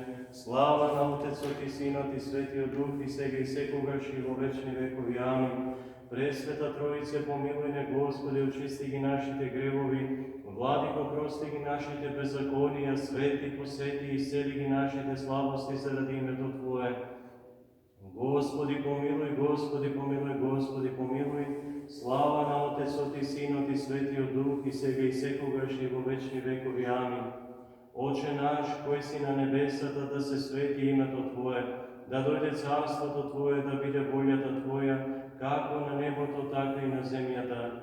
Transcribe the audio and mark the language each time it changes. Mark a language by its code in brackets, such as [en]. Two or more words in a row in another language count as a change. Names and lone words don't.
[mk] Слава на Отецот и Синот и Светиот Дух и сега и секогаш и во вечни векови. Амин. Пресвета Троице, помилуй не, Господи, очисти ги нашите гревови. Владико, прости ги нашите беззаконија, свети, посети и исцели ги нашите слабости заради името Твое. Господи, помилуй, Господи, помилуй, Господи, помилуй. Слава на Отецот и Синот и Светиот Дух и сега и секогаш и во вечни векови. Амин. Отче наш, кој си на небесата, да се свети името Твое, да дојде царството Твое, да биде волјата Твоја, како на небото, така и на земјата.